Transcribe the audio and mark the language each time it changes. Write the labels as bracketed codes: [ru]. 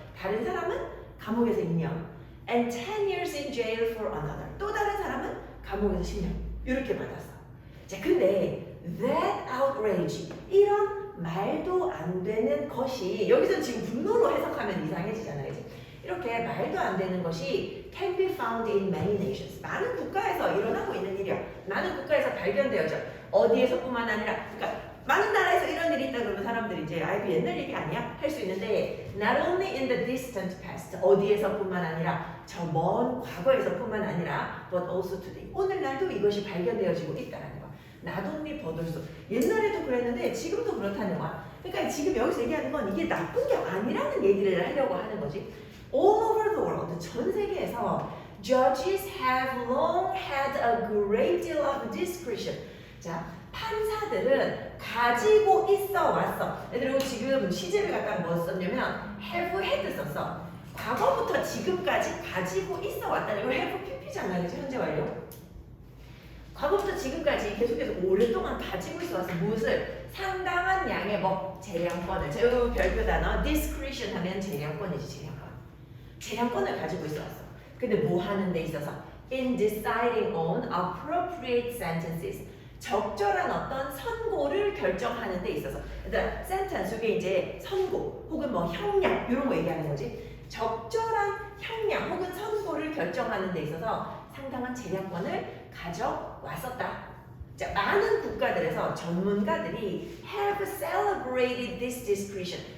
[ko] 다른 사람은 감옥에서 2년. [en] And 10 years in jail for another. [ko] 또 다른 사람은 감옥에서 10년. 이렇게 받았어. 자, 근데 [en] that outrage, [ko] 이런 말도 안 되는 것이 여기서 지금 분노로 해석하면 이상해지잖아요. 그치? 이렇게 말도 안 되는 것이 [en] can be found in many nations. [ko] 많은 국가에서 일어나고 있는 일이야. 많은 국가에서 발견되어져. 어디에서뿐만 아니라 그러니까 많은 나라에서 이런 일이 있다 그러면 사람들이 이제 아이고 옛날 얘기 아니야? 할 수 있는데 [en] not only in the distant past. [ko] 어디에서뿐만 아니라 저 먼 과거에서뿐만 아니라 [en] but also today. [ko] 오늘날도 이것이 발견되어지고 있다라는 거야. 나돈니 버돌소. 옛날에도 그랬는데 지금도 그렇다는 거야. 그러니까 지금 여기서 얘기하는 건 이게 나쁜 게 아니라는 얘기를 하려고 하는 거지. [en] All over the world, [ko] 전 세계에서 [en] judges have long had a great deal of discretion. [ko] 자, 판사들은 가지고 있어 왔어. 그리고 지금 시제를 갖다가 뭐 썼냐면 [en] have had [ko] 썼어. 과거부터 지금까지 가지고 있어 왔다는 이거 [en] have pp [ko] 잖아요. 그치? 현재 완료. 과거부터 지금까지 계속해서 오랫동안 가지고 있어 왔어. 무엇을? 상당한 양의 뭐 재량권을. 저 별표 단어 discretion 하면 재량권이지. 재량권을 가지고 있어 왔어. 근데 뭐 하는 데 있어서? [en] In deciding on appropriate sentences. [ko] 적절한 어떤 선고를 결정하는 데 있어서. 얘들아, sentence 이게 이제 선고 혹은 뭐 형량 이런 거 얘기하는 거지. 적절한 형량 혹은 선고를 결정하는 데 있어서 상당한 재량권을 가져왔었다. 자, 많은 국가들에서 전문가들이 [en] have celebrated this discretion.